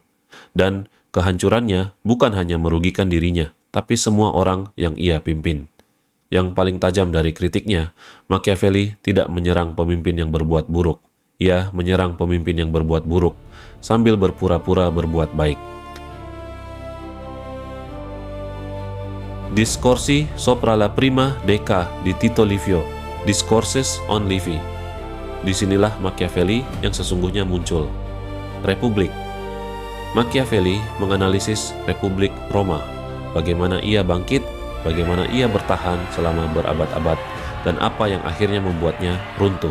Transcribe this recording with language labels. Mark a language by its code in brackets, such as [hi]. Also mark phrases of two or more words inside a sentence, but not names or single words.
[id] Dan kehancurannya bukan hanya merugikan dirinya, tapi semua orang yang ia pimpin. Yang paling tajam dari kritiknya, Machiavelli tidak menyerang pemimpin yang berbuat buruk. Ia menyerang pemimpin yang berbuat buruk, sambil berpura-pura berbuat baik. [it] Discorsi sopra la prima decada di Tito Livio, [en] Discourses on Livy. [id] Disinilah Machiavelli yang sesungguhnya muncul. Republik. Machiavelli menganalisis Republik Roma, bagaimana ia bangkit, bagaimana ia bertahan selama berabad-abad, dan apa yang akhirnya membuatnya runtuh.